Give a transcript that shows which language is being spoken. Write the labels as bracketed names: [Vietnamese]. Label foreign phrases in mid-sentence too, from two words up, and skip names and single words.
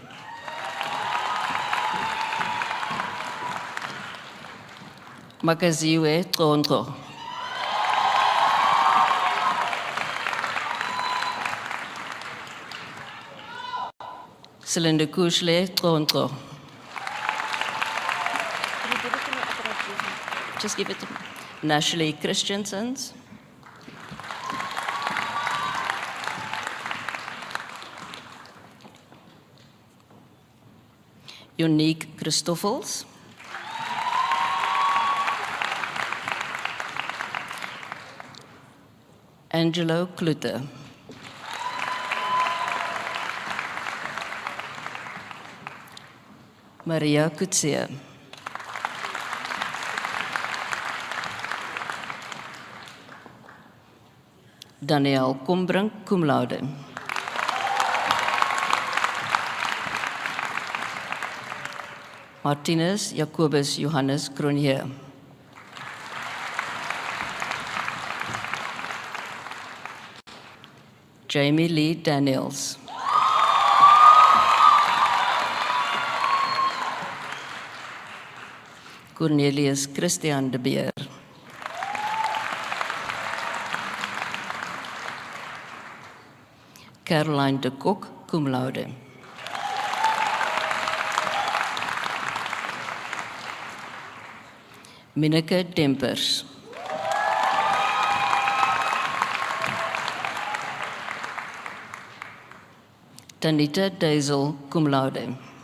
[English] Makaziwe Tonto. Celinda Kushle Tonto. Just give it to me. Nashley Christiansens. Unique Christoffels. Angelo Klute. Maria Kutsia. Daniel Kombrink, [Latin] cum laude. [English] Martinez Jacobus Johannes Cronje. Jamie Lee Daniels. Cornelius Christian de Beer. Caroline de Kok, [Latin] cum laude. [English] Minneke Dempers. Tanita Deisel, [Latin] cum laude.